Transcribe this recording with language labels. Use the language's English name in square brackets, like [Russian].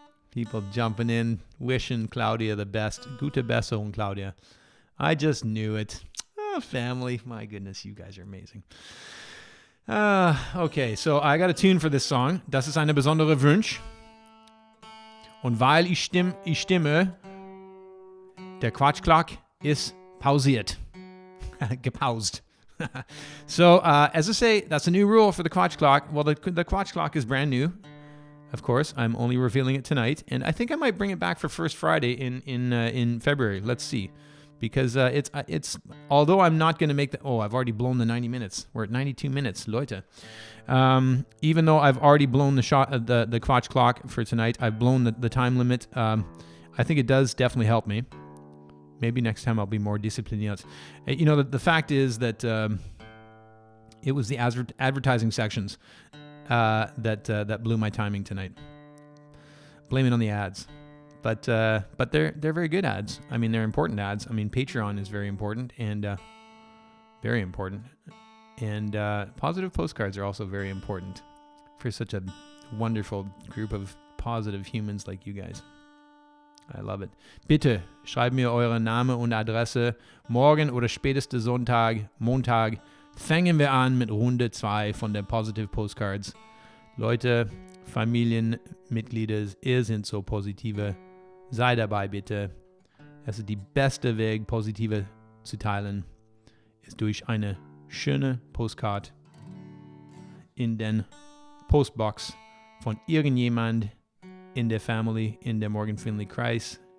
[English] People jumping in, wishing Claudia the best. [German] Gute Besserung, Claudia. [English] I just knew it. Oh, family. My goodness, you guys are amazing. Okay, so I got a tune for this song. [German] Das ist eine besondere Wunsch. Und weil ich stimme, der Quatsch Clock ist pausiert. Gepaused. [English] So, as I say, that's a new rule for the Quatch Clock. Well, the Quatch Clock is brand new. Of course, I'm only revealing it tonight, and I think I might bring it back for First Friday in February. Let's see, because it's although I'm not going to make I've already blown the 90 minutes. We're at 92 minutes, Leute. Even though I've already blown the Quatch Clock for tonight, I've blown the time limit. I think it does definitely help me. Maybe next time I'll be more disciplined. You know, the fact is that it was the advertising sections that blew my timing tonight. Blame it on the ads, but they're very good ads. I mean, they're important ads. I mean, Patreon is very important and very important, and positive postcards are also very important for such a wonderful group of positive humans like you guys. I love it. [German] Bitte schreibt mir eure Name und Adresse. Morgen oder spätestens Montag fangen wir an mit Runde 2 von der Positive Postcards. Leute, Familienmitglieder, ihr seid so positive. Sei dabei bitte. Es ist die beste Weg, positive zu teilen, ist durch eine schöne Postcard in den Postbox von irgendjemand in der Family, in der Morgan Finlay Kreis.